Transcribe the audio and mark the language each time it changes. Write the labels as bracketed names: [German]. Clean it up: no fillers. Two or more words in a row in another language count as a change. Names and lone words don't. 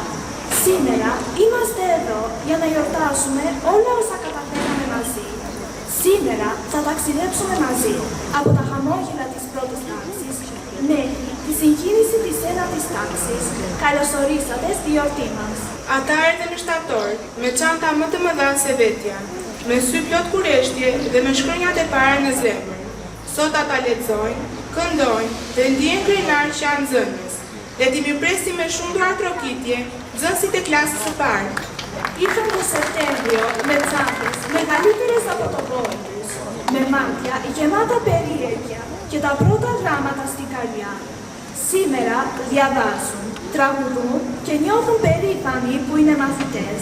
[Greek] Σήμερα είμαστε εδώ για να γιορτάσουμε όλα όσα καταφέραμε μαζί. Σήμερα θα ταξιδέψουμε μαζί από τα χαμόγελα της πρώτης τάξης μέχρι τη συγκίνηση της ένατης τάξης. Καλωσορίσατε στη γιορτή μας. [Albanian] Ata erdhen në shtator, me çanta më të mëdha se vetja, me sy plot kureshtje dhe me shkronjat e para në zemër. Sot ata lexojnë, këndojnë dhe ndihen krenar që janë nxënës. Le t'i mirëpresim me shumë duar trokitje nxënësit e klasës së parë. [Greek] Ήρθαν το Σεπτέμβριο με τσάντες μεγαλύτερες από το πόδι τους, με μάτια γεμάτα περιέργεια και τα πρώτα γράμματα στην καρδιά. Σήμερα διαβάζουν, τραγουδούν και νιώθουν περήφανοι που είναι μαθητές.